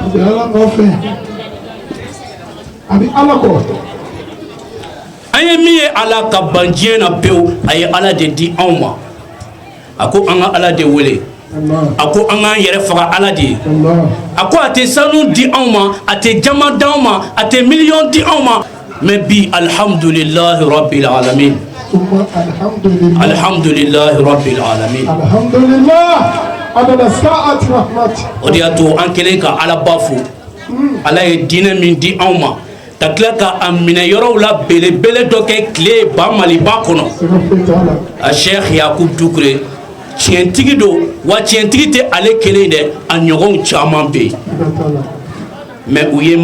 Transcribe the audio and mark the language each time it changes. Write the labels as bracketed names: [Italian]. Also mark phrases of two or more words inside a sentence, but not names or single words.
[Bambara] an ye min ye ala ka ban diɲɛ na pewu a ye ala de di anw ma a ko an ka ala de wele a ko an k'an yɛrɛ faga ala de ye a ko a tɛ sanu di anw ma a tɛ jama d'anw ma a tɛ miliyɔn di anw ma mais bi [Arabic] الحمد لله رب العالمين الحمد لله رب العالمين [Bambara] o de y'a to an kɛlen ka ala ba fo ala ye diinɛ min di anw ma ka tila ka a minɛ yɔrɔw la belebele dɔ kɛ tile ba maliba kɔnɔ a Sheikh Yakubu Dukure tiɲɛtigi don wa tiɲɛtigi tɛ ale kelen dɛ a ɲɔgɔnw caman bɛ yen mais u ye